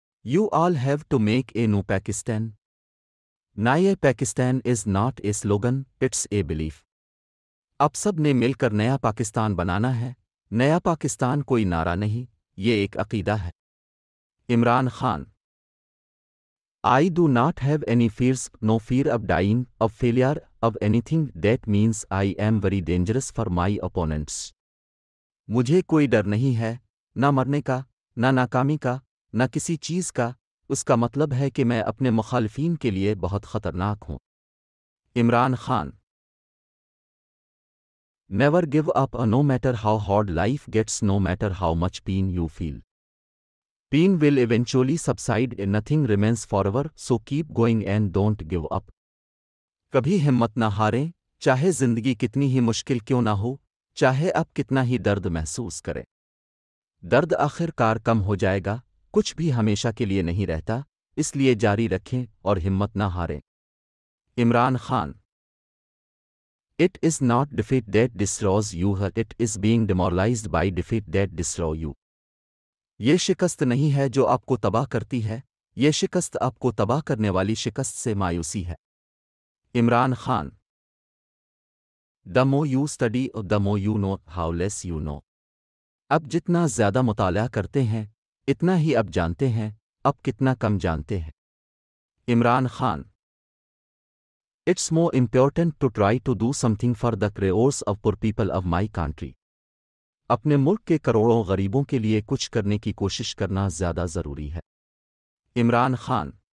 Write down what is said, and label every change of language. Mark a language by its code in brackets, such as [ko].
[en] You all have to make a new Pakistan. نئے Pakistan is not a slogan, it's a belief. [ur] اب سب نے مل کر نیا پاکستان بنانا ہے. نیا پاکستان کوئی نعرہ نہیں, یہ ایک عقیدہ ہے. Imran Khan. [en] I do not have any fears, no fear of dying, of failure, of anything. That means I am very dangerous for my opponents. [ur] مجھے کوئی ڈر نہیں ہے, نہ مرنے کا, نہ ناکامی کا, نہ کسی چیز کا. اس کا مطلب ہے کہ میں اپنے مخالفین کے لیے بہت خطرناک ہوں. Imran Khan. [en] Never give up, no matter how hard life gets, no matter how much pain you feel. Pain will eventually subside and nothing remains forever, so keep going and don't give up. [ur] کبھی ہمت نہ ہاریں, چاہے زندگی کتنی ہی مشکل کیوں نہ ہو, چاہے اب کتنا ہی درد محسوس کرے. درد آخر کار کم ہو جائے گا, کچھ بھی ہمیشہ کے لیے نہیں رہتا, اس لیے جاری رکھیں اور ہمت نہ ہاریں. Imran Khan. [en] It is not defeat that destroys you, it is being demoralized by defeat that destroys you. [ur] یہ شکست نہیں ہے جو آپ کو تباہ کرتی ہے, یہ شکست آپ کو تباہ کرنے والی شکست سے مایوسی ہے. Imran Khan. [en] The more you study, the more you know, how less you know. [ur] اب جتنا زیادہ مطالعہ کرتے ہیں, اتنا ہی اب جانتے ہیں, اب کتنا کم جانتے ہیں. Imran Khan. [en] It's more important to try to do something for the crores of poor people of my country. [ur] اپنے ملک کے کروڑوں غریبوں کے لیے کچھ کرنے کی کوشش کرنا زیادہ ضروری ہے. عمران خان.